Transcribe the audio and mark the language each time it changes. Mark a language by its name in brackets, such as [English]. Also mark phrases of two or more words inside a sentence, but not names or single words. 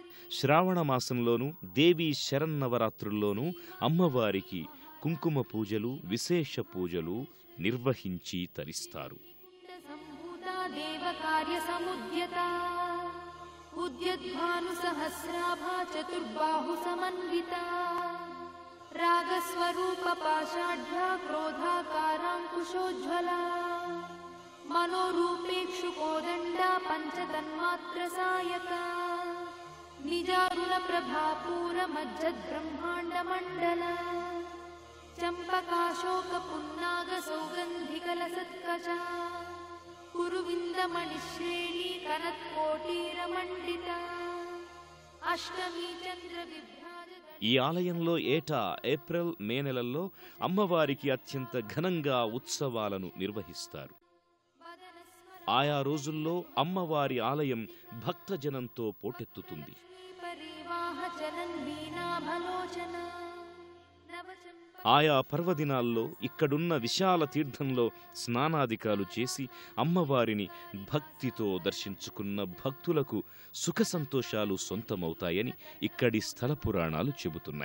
[Telugu] శ్రావణ మాసంలోనూ దేవీ శరన్నవరాత్రుల్లోనూ అమ్మవారికి కుంకుమ పూజలు, విశేష పూజలు నిర్వహించి తరిస్తారు. [Sanskrit] उद्यद्भानुसहस्राभा चतुर्बाहु समन्विता रागस्वरूप पाषाढ्या क्रोधाकाराङ्कुशोज्ज्वला मनोरूपेक्षुकोदण्डा पञ्चतन्मात्रसायका निजारुणप्रभापूरमज्जद्ब्रह्माण्डमण्डला चम्पकाशोकपुन्नागसौगन्धिकलसत्कचा कुरुविन्दमणिश्रेणी कनत्कोटीरमण्डिता अष्टमी चंद्र विभ्राज. [Telugu] ఈ ఆలయంలో ఏటా ఏప్రిల్, మే నెలల్లో అమ్మవారికి అత్యంత ఘనంగా ఉత్సవాలను నిర్వహిస్తారు. ఆయా రోజుల్లో అమ్మవారి ఆలయం భక్తజనంతో పోటెత్తుతుంది. ఆయా పర్వదినాల్లో ఇక్కడున్న విశాల తీర్థంలో స్నానాదికాలు చేసి అమ్మవారిని భక్తితో దర్శించుకున్న భక్తులకు సుఖ సంతోషాలు సొంతమవుతాయని ఇక్కడి స్థల పురాణాలు చెబుతున్నాయి.